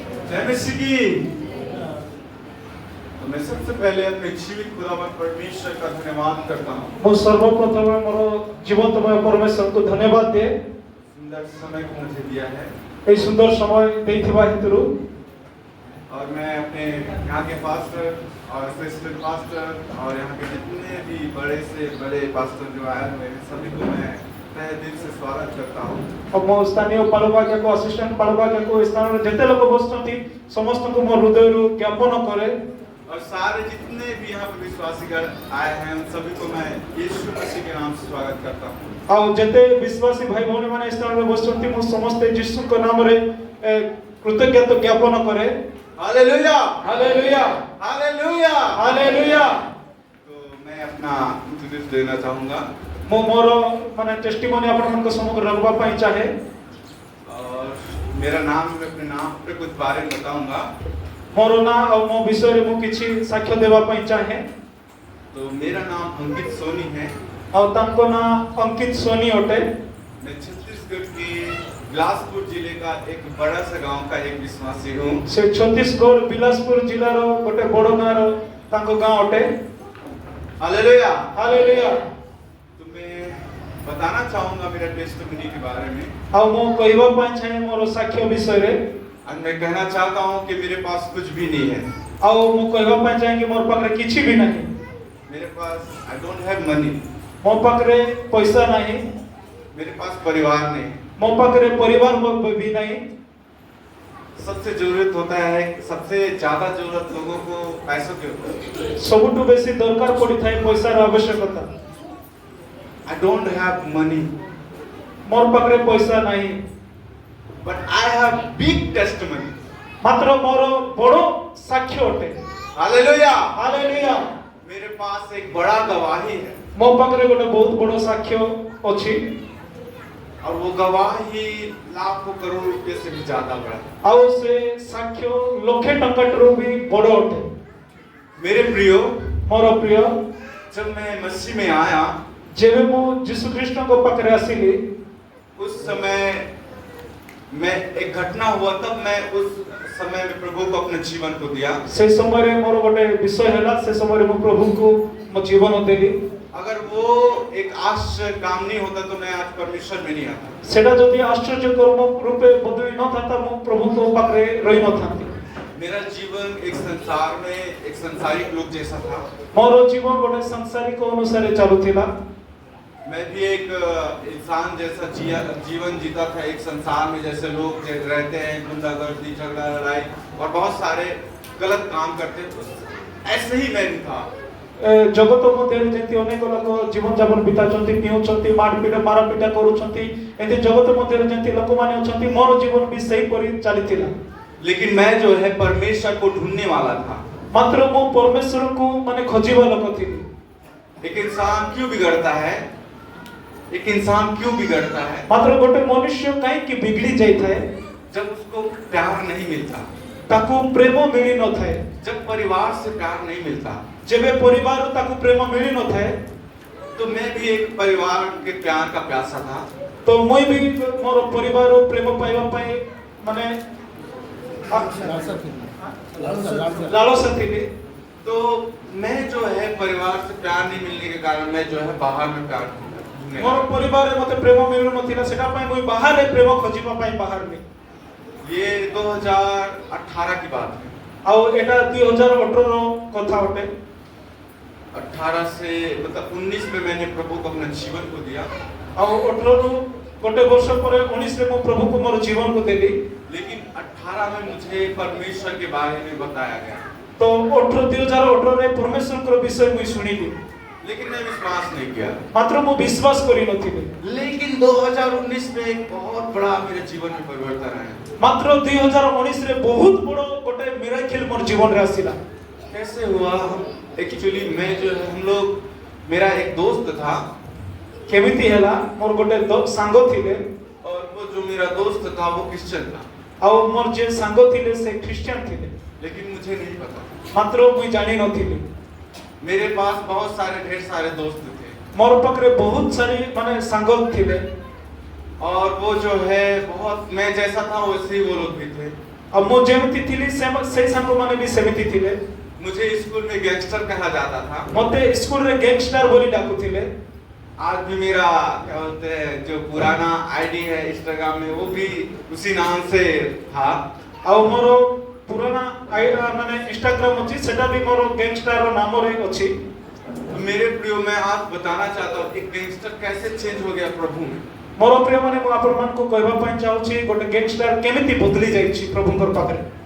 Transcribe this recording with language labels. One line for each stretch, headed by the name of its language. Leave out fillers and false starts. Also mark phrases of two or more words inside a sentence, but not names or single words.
Hindi: जय मसीह की। तो मैं सबसे पहले अपने जीवित खुदावंद परमेश्वर का धन्यवाद करता हूँ।
Odia: ମୁଁ ସର୍ବପ୍ରଥମେ ମୋର ଜୀବନ୍ତମୟ ପରମେଶ୍ୱରଙ୍କୁ ଧନ୍ୟବାଦ ଦିଏ
Hindi: सुंदर समय को मुझे दिया है
Odia: ଏହି ସୁନ୍ଦର ସମୟ ଦେଇଥିବା ହେତୁରୁ।
Hindi: और मैं अपने यहाँ के पास्टर और असिस्टेंट पास्टर और यहाँ के जितने भी बड़े से बड़े पास्टर जो आए हुए हैं सभी को मैं तहे दिल से स्वागत करता हूँ।
Odia: ଆଉ ମୋ ସ୍ଥାନୀୟ ପାଳଭାଗ୍ୟକୁ ଆସିଷ୍ଟାଣ୍ଟ ପାଳଭାଗ୍ୟକୁ ଏ ସ୍ଥାନରେ ଯେତେ ଲୋକ ବସିଛନ୍ତି ସମସ୍ତଙ୍କୁ ମୋ ହୃଦୟରୁ ଜ୍ଞାପନ କରେ।
Hindi: और सारे जितने भी यहाँ पर विश्वासीगण आए हैं उन सभी को मैं यीशु मसीह के नाम से स्वागत करता हूँ।
Odia: ଆଉ ଯେତେ ବିଶ୍ୱାସୀ ଭାଇ ଭଉଣୀମାନେ ଏ ସ୍ଥାନରେ ବସିଛନ୍ତି ମୁଁ ସମସ୍ତେ ଯୀଶୁଙ୍କ ନାମରେ କୃତଜ୍ଞତା ଜ୍ଞାପନ କରେ।
Hindi: हालेलुया
Odia: ହାଲେଲୁୟା
Hindi: हालेलुया।
Odia: ହାଲେଲୁୟା।
Hindi: तो मैं अपना इंट्रोड्यूस देना चाहूँगा
Odia: ମୁଁ ମୋର ମାନେ ଟେଷ୍ଟିମୋନି ଆପଣମାନଙ୍କ ସମ୍ମୁଖରେ ରଖିବା ପାଇଁ ଚାହେଁ।
Hindi: और मेरा नाम मैं अपने नाम पे कुछ बारे में बताऊंगा।
Odia: ମୋର ନାଁ ଆଉ ମୋ ବିଷୟରେ ମୁଁ କିଛି ସାକ୍ଷ୍ୟ ଦେବା ପାଇଁ ଚାହେଁ।
Hindi: तो मेरा नाम अंकित सोनी है।
Odia: ଆଉ ତାଙ୍କ ନାଁ अंकित सोनी ଅଟେ।
Hindi: मैं छत्तीसगढ़ के बिलासपुर जिले का एक बड़ा सा गांव का एक विश्वासी हूँ।
Odia: ସେ ଛତିଶଗଡ଼ ବିଲାସପୁର ଜିଲ୍ଲାର ଗୋଟେ ବଡ଼ ଗାଁର ତାଙ୍କ ଗାଁ ଅଟେ।
Hindi: हालेलुया।
Odia: ହାଲେଲୁୟା।
Hindi: तो मैं बताना चाहूंगा मेरा टेस्टिमनी के बारे में।
Odia: ଆଉ ମୁଁ କହିବା ପାଇଁ ଚାହେଁ ମୋର ସାକ୍ଷ୍ୟ ବିଷୟରେ।
Hindi: और मैं कहना चाहता हूँ कि मेरे पास कुछ भी नहीं है।
Odia: ଆଉ ମୁଁ କହିବା ପାଇଁ ଚାହେଁ କି ମୋର ପାଖରେ କିଛି ବି ନାହିଁ।
Hindi: मेरे पास
English: I don't have money.
Odia: ମୋ ପାଖରେ ପଇସା ନାହିଁ।
Hindi: मेरे पास परिवार नहीं।
Odia: ମୋ ପାଖରେ ପରିବାର ବି ନାହିଁ।
Hindi: सबसे जरूरत होता है, सबसे ज्यादा जरूरत लोगों को पैसों की होती है।
Odia: ସବୁଠୁ ବେଶୀ ଦରକାର ପଡ଼ିଥାଏ ପଇସାର ଆବଶ୍ୟକତା।
English: I don't have money,
Odia: ମୋର ପାଖରେ ପଇସା ନାହିଁ।
English: but I have big testimony.
Odia: ମାତ୍ର ମୋର ବଡ଼ ସାକ୍ଷ୍ୟ ଅଟେ।
Hindi: हालेलुया।
Odia: ହାଲେଲୁୟା।
Hindi: मेरे पास एक बड़ा गवाही है
Odia: ମୋ ପାଖରେ ଗୋଟେ ବହୁତ ବଡ଼ ସାକ୍ଷ୍ୟ ଅଛି।
Hindi: और वो गवाही लाखों करोड़ रुपए से भी ज्यादा बड़ा है।
Odia: ଆଉ ସେ ସାକ୍ଷ୍ୟ ଲକ୍ଷେ ଟଙ୍କାଠାରୁ ବି ବଡ଼ ଅଟେ।
Hindi: मेरे प्रियो,
Odia: ମୋର ପ୍ରିୟ,
Hindi: जब मैं मसीह में आया
Odia: ଯେବେ ମୁଁ ଯୀଶୁ ଖ୍ରୀଷ୍ଟଙ୍କ ପାଖରେ ଆସିଲି
Hindi: उस समय मैं एक घटना हुआ, तब मैं उस समय में प्रभु को अपने जीवन को दिया।
Odia: ସେ ସମୟରେ ମୋର ଗୋଟେ ବିଷୟ ହେଲା। ସେ ସମୟରେ ମୁଁ ପ୍ରଭୁଙ୍କୁ ମୋ ଜୀବନ ଦେଲି।
Hindi: अगर वो एक आश्चर्य काम नहीं होता तो मैं आज परमेश्वर में नहीं आता।
Odia: ସେଟା ଯଦି ଆଶ୍ଚର୍ଯ୍ୟକର ରୂପେ ବଦଳି ନଥାନ୍ତା ମୁଁ ପ୍ରଭୁଙ୍କ ପାଖରେ ରହିନଥାନ୍ତି।
Hindi: मेरा जीवन एक संसार में एक संसारिक लोग जैसा था।
Odia: ମୋର ଜୀବନ ଗୋଟେ ସାଂସାରିକ ଅନୁସାରେ ଚାଲୁଥିଲା।
Hindi: मैं भी एक इंसान जैसा जीवन जीता था। एक संसार में जैसे लोग रहते हैं, गुंडागर्दी, झगड़ा, लड़ाई और बहुत सारे गलत काम करते हैं, ऐसे ही मैं भी था।
Odia: ଜଗତ ମଧ୍ୟରେ ଯେମିତି ଅନେକ ଲୋକ ଜୀବନ ଯାପନ ବିତାଉଛନ୍ତି, ପିଉଛନ୍ତି, ମାରପିଟା କରୁଛନ୍ତି, ଏମିତି ଜଗତ ମଧ୍ୟରେ ଯେମିତି ଲୋକମାନେ ଅଛନ୍ତି ମୋର ଜୀବନ ବି ସେହିପରି ଚାଲିଥିଲା।
Hindi: लेकिन मैं जो है परमेश्वर को ढूंढने वाला था।
Odia: ମାତ୍ର ମୁଁ ପରମେଶ୍ୱରଙ୍କୁ ମାନେ ଖୋଜିବା ଲୋକ ଥିଲି।
Hindi: एक इंसान क्यों बिगड़ता है? एक इंसान क्यों बिगड़ता है?
Odia: ମାତ୍ର ଗୋଟେ ମନୁଷ୍ୟ କାହିଁକି ବିଗିଡ଼ି ଯାଇଥାଏ?
Hindi: जब उसको प्यार नहीं मिलता,
Odia: ତାକୁ ପ୍ରେମ ମିଳି ନଥାଏ।
Hindi: जब परिवार से प्यार नहीं मिलता।
Odia: ଯେବେ ପରିବାରରୁ ତାକୁ ପ୍ରେମ ମିଳି ନଥାଏ
Hindi: तो मैं भी एक परिवार के प्यार का प्यासा था।
Odia: ତ ମୁଁ ବି ମୋର ପରିବାର ପ୍ରେମ ପାଇବା ପାଇଁ ମାନେ ଲାଳସା ଥିଲି।
Hindi: तो मैं जो है परिवार से प्यार नहीं मिलने के कारण मैं जो है बाहर में प्यार ढूंढने
Odia: ମୋର
Hindi: लगा।
Odia: ପରିବାରରେ ମୋତେ ପ୍ରେମ ମିଳୁନଥିଲା। ସେଟା ପାଇଁ ମୁଁ ବାହାରେ ପ୍ରେମ ଖୋଜିବା ପାଇଁ ବାହାରିଲି।
Hindi: ये 2018 की बात है।
Odia: ଆଉ ଏଟା 2018 ର କଥା ଅଟେ।
Hindi: 18 से मतलब 19 में मैंने प्रभु को अपना जीवन को दिया।
Odia: ଆଉ 18 ରୁ ଗୋଟେ ବର୍ଷ ପରେ 19 ରେ ମୁଁ ପ୍ରଭୁଙ୍କୁ ମୋର ଜୀବନକୁ ଦେଲି।
Hindi: लेकिन 18 में मुझे परमेश्वर के बारे में बताया गया।
Odia: ତ 2018 ରେ ପରମେଶ୍ୱରଙ୍କର ବିଷୟ ମୁଁ ଶୁଣିଲି।
Hindi: लेकिन मैं विश्वास नहीं किया।
Odia: ମାତ୍ର ମୁଁ ବିଶ୍ୱାସ କରିନଥିଲି।
Hindi: लेकिन 2019 में एक बहुत बड़ा मेरे जीवन में परिवर्तन आया।
Odia: ମାତ୍ର 2019 ରେ ବହୁତ ବଡ଼ ଗୋଟେ ମିରାକିଲ ମୋର ଜୀବନରେ ଆସିଲା।
Hindi: कैसे हुआ? एक्चुअली मैं जो है हम लोग मेरा एक दोस्त था
Odia: କେମିତି ହେଲା? ମୋର ଗୋଟେ ସାଙ୍ଗ ଥିଲେ
Hindi: और वो जो मेरा दोस्त था वो क्रिश्चियन था।
Odia: ଆଉ ମୋର ଯେ ସାଙ୍ଗ ଥିଲେ ସେ ଖ୍ରୀଷ୍ଟିଆନ ଥିଲେ।
Hindi: लेकिन मुझे नहीं पता।
Odia: ମାତ୍ର ମୁଁ ଜାଣି ନଥିଲି।
Hindi: मेरे पास बहुत सारे ढेर सारे दोस्त थे
Odia: ମୋର ପାଖରେ ବହୁତ ସାରି ମାନେ ସାଙ୍ଗ ଥିଲେ।
Hindi: और वो जो है बहुत मैं जैसा था वैसे ही वो लोग भी थे।
Odia: ଆଉ ମୁଁ ଯେମିତି ଥିଲି ସେଇ ସାଙ୍ଗମାନେ ବି ସେମିତି ଥିଲେ।
Hindi: मुझे स्कूल में गैंगस्टर कहा जाता था।
Odia: ମତେ ସ୍କୁଲ ରେ ଗ୍ୟାଙ୍ଗଷ୍ଟର ବୋଲି ଡାକୁଥିଲେ।
Hindi: आज भी मेरा क्या बोलते हैं जो पुराना आईडी है इंस्टाग्राम में वो भी उसी नाम से था।
Odia: ଆଉ ମୋର ପୁରାଣା ଆଇଡି ମାନେ ଇନଷ୍ଟାଗ୍ରାମ ଅଛି ସେଟା ଭି ମୋର ଗ୍ୟାଙ୍ଗଷ୍ଟର ର ନାମ ରେ ଅଛି।
Hindi: मेरे प्रियो मैं आज बताना चाहता हूँ एक गैंगस्टर कैसे चेंज हो गया प्रभु में।
Odia: ମୋର ପ୍ରିୟ ମାନେ ମୁଁ ଆପଣ ମାନ କୁ କହିବା ପାଇଁ ଚାହୁଁଛି ଗୋଟେ ଗ୍ୟାଙ୍ଗଷ୍ଟର କେମିତି ବଦଳି ଯାଇ ଛି ପ୍ରଭୁଙ୍କର ପାଖରେ।